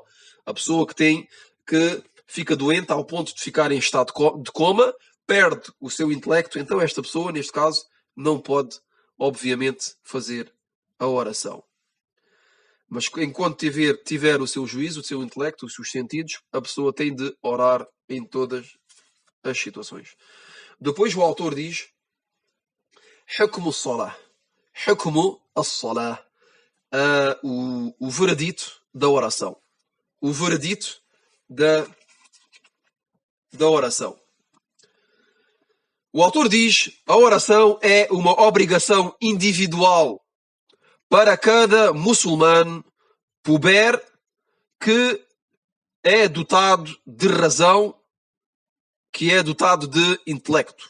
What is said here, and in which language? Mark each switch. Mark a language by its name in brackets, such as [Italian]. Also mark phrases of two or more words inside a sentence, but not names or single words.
[Portuguese] A pessoa que fica doente ao ponto de ficar em estado de coma, perde o seu intelecto, então esta pessoa, neste caso, não pode, obviamente, fazer a oração. Mas enquanto tiver o seu juízo, o seu intelecto, os seus sentidos, a pessoa tem de orar em todas as situações. Depois o autor diz [Arabic] حكم الصلاة. حكم الصلاة. [Portuguese] O veredito da oração. O veredito da oração. O autor diz: a oração é uma obrigação individual para cada muçulmano puber que é dotado de razão, que é dotado de intelecto.